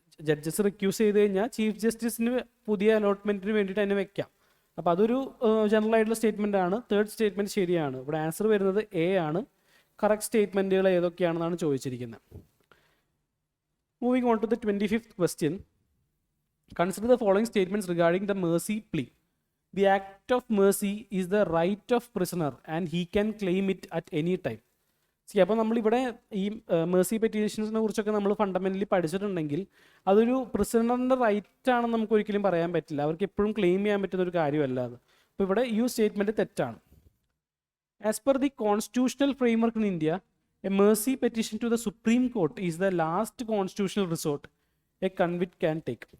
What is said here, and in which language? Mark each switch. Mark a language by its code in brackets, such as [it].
[ml] Judges റിക്യൂസ് ചെയ്ത് കഴിഞ്ഞാൽ chief ജസ്റ്റിസിന് പുതിയ അലോട്ട്മെൻറ്റിന് വേണ്ടിയിട്ട് തന്നെ വെക്കാം. അപ്പോൾ അതൊരു ജനറൽ ആയിട്ടുള്ള സ്റ്റേറ്റ്മെൻ്റ് ആണ്. തേർഡ് സ്റ്റേറ്റ്മെൻറ്റ് ശരിയാണ്. ഇവിടെ ആൻസർ വരുന്നത് എ ആണ്. കറക്റ്റ് സ്റ്റേറ്റ്മെൻറ്റുകൾ ഏതൊക്കെയാണെന്നാണ് ചോദിച്ചിരിക്കുന്നത്. [en] Moving on to the 25th question. Consider the following statements regarding the mercy plea. The act of mercy is the right of prisoner and he can claim it at any time. [ml] അപ്പോൾ നമ്മളിവിടെ ഈ Mercy പെറ്റീഷൻസിനെ കുറിച്ചൊക്കെ നമ്മൾ fundamentally പഠിച്ചിട്ടുണ്ടെങ്കിൽ അതൊരു പ്രിസണറിൻ്റെ right ആണെന്ന് നമുക്ക് ഒരിക്കലും പറയാൻ പറ്റില്ല. അവർക്ക് എപ്പോഴും ക്ലെയിം ചെയ്യാൻ പറ്റുന്ന ഒരു കാര്യമല്ല അത്. അപ്പോൾ ഇവിടെ ഈ സ്റ്റേറ്റ്മെൻറ്റ് തെറ്റാണ്. [en] As per the constitutional framework in India, a mercy petition to the supreme court is the last constitutional resort a convict can take.